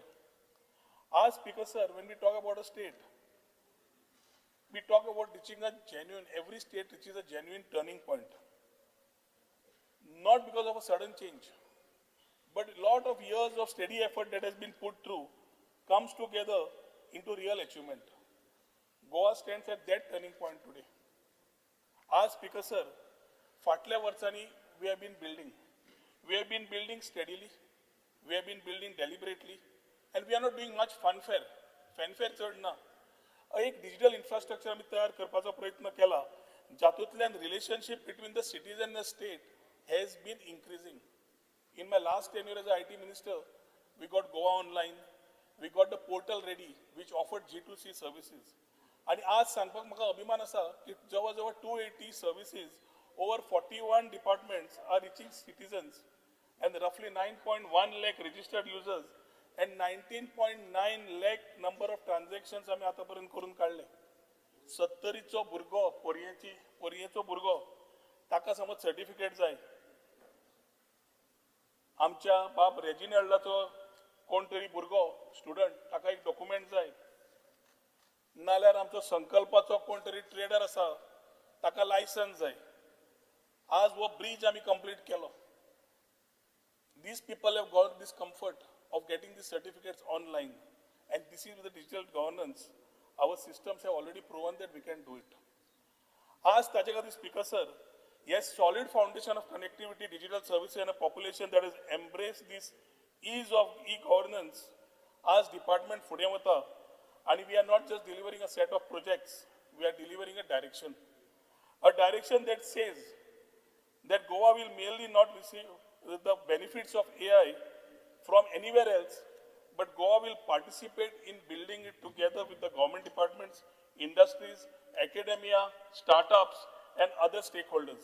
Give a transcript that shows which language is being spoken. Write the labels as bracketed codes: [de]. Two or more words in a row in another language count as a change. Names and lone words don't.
[en] Our Speaker, sir, when we talk about a state, we talk about reaching a genuine, every state reaches a genuine turning point. Not because of a sudden change, but a lot of years of steady effort that has been put through comes together into real achievement. Goa stands at that turning point today. Our Speaker, sir, [kok] फाटल्या वर्षांनी [en] we have been building. We have been building steadily. We have been building deliberately. And we are not doing much fanfare. [kok] Fanfare चढ ना. एक [en] digital infrastructure [kok] आम्ही तयार करपाचा प्रयत्न केला. [en] जातूंतल्यान relationship between the cities and the state has been increasing. In my last tenure as a IT minister, we got Goa Online. We got the portal ready, which offered G2C services. And [kok] आज सांगपाक म्हाका अभिमान आसा की जवळ [en] 280 services, over 41 departments are reaching citizens, and roughly 9.1 lakh registered users and 19.9 lakh number of transactions [kok] आम्ही आतापर्यंत करून काढले. 70चो भुरगो पोरयेचो भुरगो ताका समज सर्टिफिकेट जाय, आमच्या बाप रेजिनल्डाचो कोण तरी भुरगो स्टुडंट ताका एक डॉक्युमेंट जाय, नाल्यार आमचो संकल्पाचो कोण तरी ट्रेडर आसा ताका लायसन्स जाय. आज वो ब्रिज आम्ही कंप्लीट केलो. [en] These people have got this comfort of getting these certificates online, and this is with the digital governance. Our systems have already proven that we can do it. [kok] आज ताचे खातीर [en] Speaker sir, yes, solid foundation of connectivity, digital services, and a population that has embraced this ease of e-governance. As department [kok] फुडें वता, [en] and we are not just delivering a set of projects, we are delivering a direction that says that Goa will merely not receive the benefits of AI from anywhere else, but Goa will participate in building it together with the government departments, industries, academia, startups, and other stakeholders.